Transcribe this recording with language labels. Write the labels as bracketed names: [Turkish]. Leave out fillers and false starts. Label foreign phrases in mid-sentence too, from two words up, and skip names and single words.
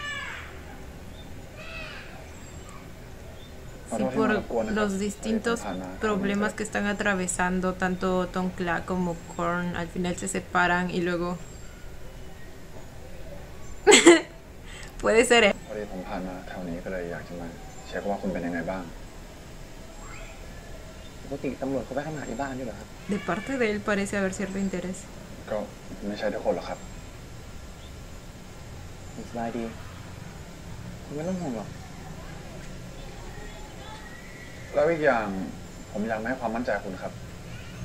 [Spanish] Sí, por los distintos problemas que están atravesando tanto Dongla como Korn, al final se separan y luego... Puede ser, ¿eh? De parte de él parece haber cierto interés. [Thai] ไม่ใช่ทุกคนหรอกครับสบายดีคุณไม่ต้องห่วงหรอกแล้วอีกอย่างผมอยากให้ความมั่นใจคุณครับ